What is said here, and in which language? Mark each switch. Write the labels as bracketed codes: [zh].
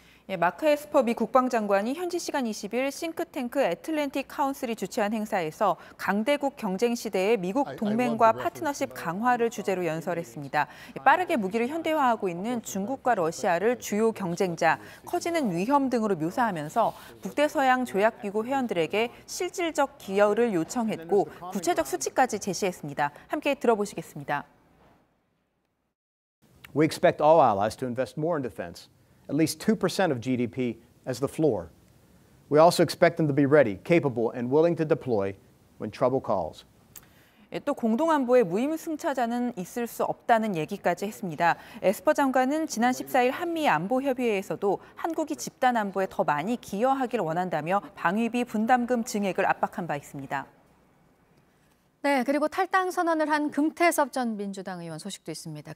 [ko] 예, 마크 에스퍼 미 국방장관이 현지 시간 20일 싱크탱크 애틀랜틱 카운슬이 주최한 행사에서 강대국 경쟁 시대의 미국 동맹과 파트너십 강화를 주제로 연설했습니다. 빠르게 무기를 현대화하고 있는 중국과 러시아를 주요 경쟁자, 커지는 위험 등으로 묘사하면서 북대서양 조약기구 회원들에게 실질적 기여를 요청했고 구체적 수치까지 제시했습니다. 함께 들어보시겠습니다. [en] We expect all allies to invest more in defense. At least 2% of GDP as the floor. We also expect them to be ready, capable, and willing to deploy when trouble calls. [ko] 또 공동안보에 무임승차자는 있을 수 없다는 얘기까지 했습니다. 에스퍼 장관은 지난 14일 한미 안보협의회에서도 한국이 집단 안보에 더 많이 기여하길 원한다며 방위비 분담금 증액을 압박한 바 있습니다. 네, 그리고 탈당 선언을 한 금태섭 전 민주당 의원 소식도 있습니다.